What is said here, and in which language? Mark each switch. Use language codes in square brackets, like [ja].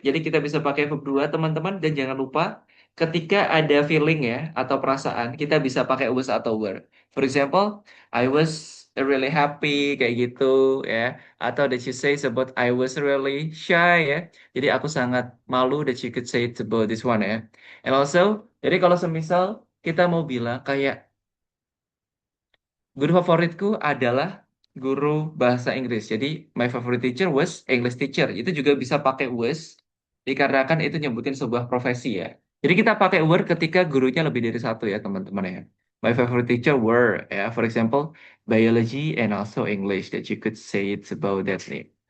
[id] Jadi kita bisa pakai verb 2 teman-teman, dan jangan lupa ketika ada feeling ya atau perasaan kita bisa pakai was atau were. [en] For example, I was really happy [id] kayak gitu ya. [en] Atau that you say about I was really shy ya. [id] Jadi aku sangat malu, [en] that you could say it about this one ya. And also, [id] jadi kalau semisal kita mau bilang kayak guru favoritku adalah guru bahasa Inggris. [en] Jadi my favorite teacher was English teacher. [id] Itu juga bisa pakai was dikarenakan itu nyebutin sebuah profesi ya. Jadi kita pakai were ketika gurunya lebih dari satu ya teman-teman ya. [en] My favorite teacher were ya, for example, biology and also English, that you could say it's about that name.